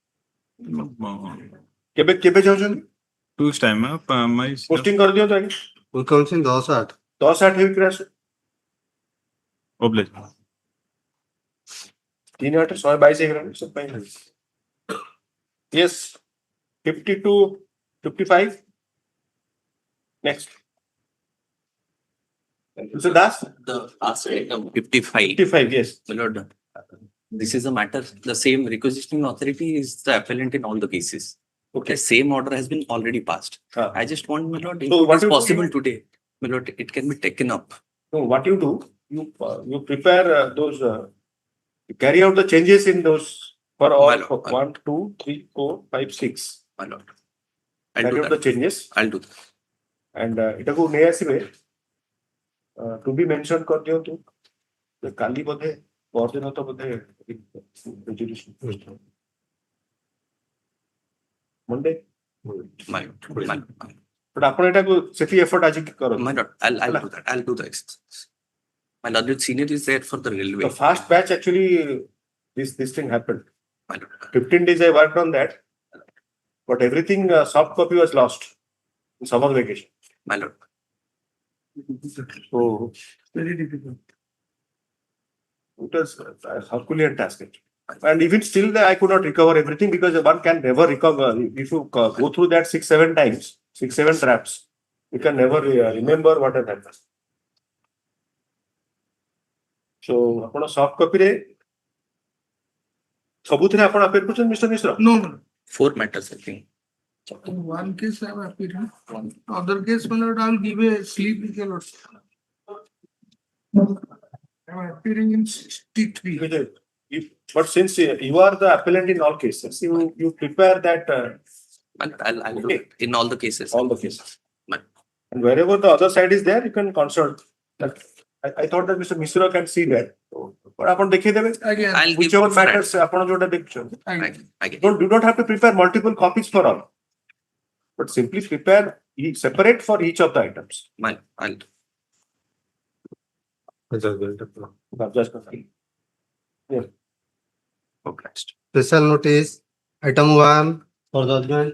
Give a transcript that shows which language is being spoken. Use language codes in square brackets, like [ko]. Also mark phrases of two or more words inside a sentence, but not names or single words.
[or] କେବେ ଯାଉଛନ୍ତି? [en] 2 weeks time, my [or] ପୋଷ୍ଟିଂ କରିଦିଅନ୍ତୁ ଆଜ୍ଞା. [en] We commence 10/8. [or] 10/8 ୱିକରେ ଆସୁ. [en] oblige. [or] 3/8 122 ହେଇଗଲାଣି ସବୁ ପାଇଁ. [en] Yes. 50 to 55. Next. Mr. Das? The last item 55. 55, yes. My lord, this is a matter, the same requisitioning authority is the appellant in all the cases. Okay. The same order has been already passed. I just want, my lord, if So it what is you do possible here? today, my lord, it can be taken up. No, what you do, you prepare those, carry out the changes in those for all, My lord, for 1, 2, 3, 4, 5, 6. My lord. I'll Carry do out the that. changes. I'll do that. [or] And ଏଟାକୁ ନେଇ ଆସିବେ [en] to be mentioned [or] କରିଦିଅନ୍ତୁ. କାଲି ବୋଧେ ପରଦିନ ତ ବୋଧେ Monday. [en] My lord. [or] But ଆପଣ ଏଟାକୁ ସେଠି effort ଆଜି କରନ୍ତୁ. [en] My lord, I'll do that. I'll do the exercise. My lord, the senior is there for the railway. The fast batch actually, this thing happened. My lord. 15 days I worked on that, but everything soft copy was lost in summer vacation. My lord. So Very difficult. it was a Herculean task. And even still, I could not recover everything because one can never recover. If you go through that 6-7 times, 6-7 traps, you can never remember what has happened. [or] So, ଆପଣ [en] soft copy [or] ରେ ସବୁଥିରେ ଆପଣ appear କରୁଛନ୍ତି Mr. Mishra? [en] No, 4 matters, I think. in one case I am appearing. Other case, my lord, I will give a slip with your lord. I am appearing in 63. But since you are the appellant in all cases, you prepare that My lord, I'll do it in all the cases. all the cases. My lord. And wherever the other side is there, you can consult. That I thought that Mr. Mishra can see that. But [or] ଆପଣ ଦେଖେଇଦେବେ. [en] Again, I'll give Whichever Right. [or] matters ଆପଣ ଯୋଉଟା ଦେଖୁଛନ୍ତି. [en] Again. Do not have to prepare multiple copies for all. But simply prepare separate for each of the items. My lord, I'll do. Yes. Okay. Special notice, item 1 for judgment.